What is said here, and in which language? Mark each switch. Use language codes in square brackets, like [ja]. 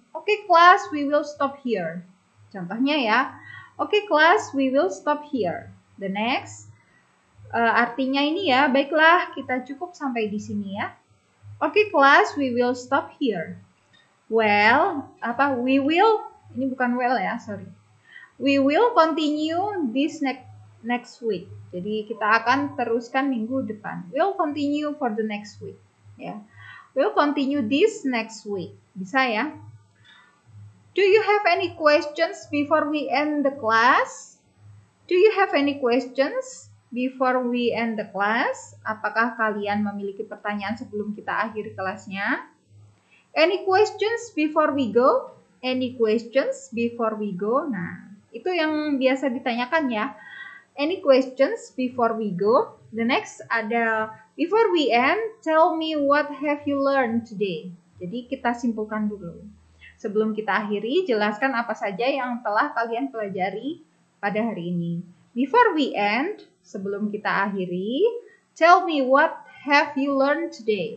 [en] Okay, class, we will stop here. [id] Contohnya ya. [en] Okay, class, we will stop here. The next, [id] artinya ini ya, baiklah kita cukup sampai di sini ya. [en] Okay class, we will stop here. Well, we will, ini bukan well ya, sorry. We will continue this next week. [id] Jadi kita akan teruskan minggu depan. [en] We'll continue for the next week. Ya, we'll continue this next week. [id] Bisa ya? [en] Do you have any questions before we end the class? Do you have any questions before we end the class? [id] Apakah kalian memiliki pertanyaan sebelum kita akhiri kelasnya? [en] Any questions before we go? Any questions before we go? [id] Nah, itu yang biasa ditanyakan ya. [en] Any questions before we go? The next ada before we end, tell me what have you learned today? [id] Jadi kita simpulkan dulu. Sebelum kita akhiri, jelaskan apa saja yang telah kalian pelajari pada hari ini. [en] Before we end, [id] sebelum kita akhiri, [en] tell me what have you learned today?